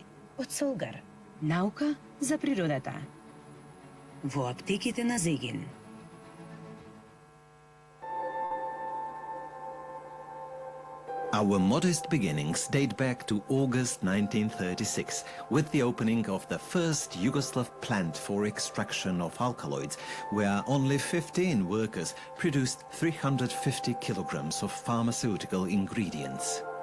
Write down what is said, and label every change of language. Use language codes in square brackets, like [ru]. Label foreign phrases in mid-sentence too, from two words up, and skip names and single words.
[mk] Од Солгар, наука за природата. Во аптеките на Зегин. [en] Our modest beginnings date back to August 1936 with the opening of the first Yugoslav plant for extraction of alkaloids, where only 15 workers produced 350 kilograms of pharmaceutical ingredients.